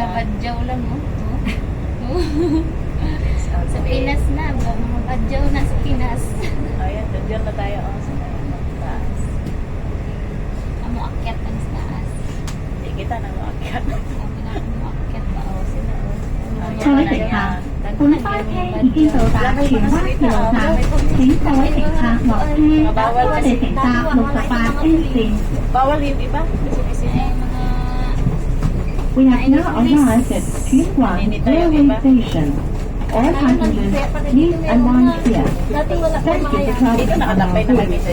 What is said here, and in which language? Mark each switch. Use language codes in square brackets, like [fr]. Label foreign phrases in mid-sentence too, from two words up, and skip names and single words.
[tl] mga badyaw lang, no? [en] Chase outfit. [tl] Sa Pinas na, mga badyaw na sa Pinas. Ayan, dyan na tayo. Oh, sa taas. Amo akyat ang taas. Hindi kita na maakyat. Sabi na amo akyat pa, oh, sila, oh. [yue] 各位乘客，本巴車已經到達荃灣鐵路站，請各位乘客落車，多謝乘搭68A 線。 [tl] Bawal yung iba. Kasi Ay, mga... [en] We have now arrived at Tsuen Railway Station. All passengers, please unwind here. [tl] Dati wala pa [en] Thank you [tl] mga [en] for traveling [tl] dito [en] on [tl] nakatambay [en] our [tl] na [en] route. [tl] kami.